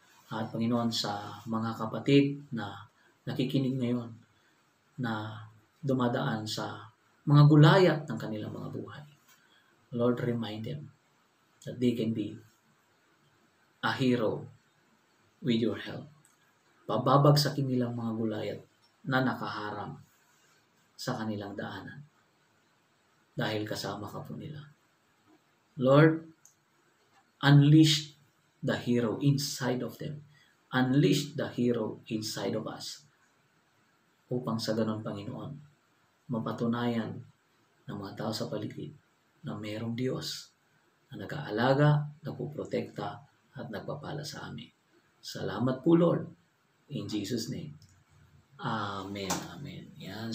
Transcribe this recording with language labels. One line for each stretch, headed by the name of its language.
Filipino: At Panginoon, sa mga kapatid na nakikinig ngayon, na dumadaan sa mga gulayat ng kanilang mga buhay, Lord,
English: remind them that they can be a hero with your help.
Filipino: Pababagsakin nilang mga gulayat na nakaharang sa kanilang daanan. Dahil kasama ka po nila.
English: Lord, unleash the hero inside of them. Unleash the hero inside of us.
Filipino: Upang sa ganon, Panginoon, mapatunayan ng mga tao sa paligid na mayroong Diyos na nag-aalaga, nagpuprotekta, at nagpapala sa amin. Salamat po, Lord.
English: In Jesus' name.
Filipino: Amen. Amen. Yan.